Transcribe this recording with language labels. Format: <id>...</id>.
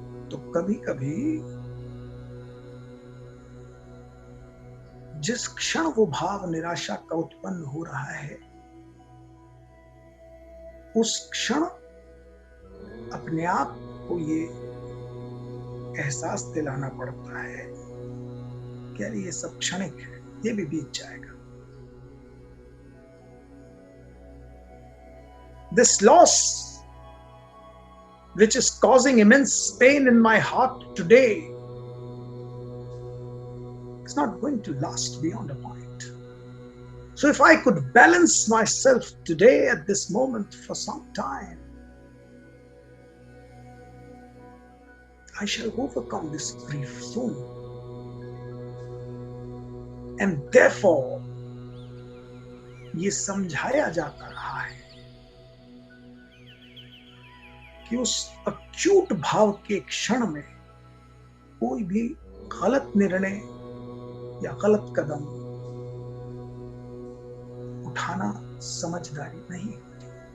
<hi>तो कभी कभी जिस क्षण वो भाव निराशा का उत्पन्न हो रहा है, उस क्षण अपने आप को ये एहसास दिलाना पड़ता है कि यार ये सब क्षणिक है, ये भी बीत जाएगा।</hi> <en>This loss, which is causing immense pain in my heart today, is not going to last beyond a point. So if I could balance myself today at this moment for some time, I shall overcome this grief soon. And therefore,</en> <hi>ये समझाया जाता रहा है कि उस acute भाव के क्षण में कोई भी गलत निर्णय या गलत कदम उठाना समझदारी नहीं होती।</hi>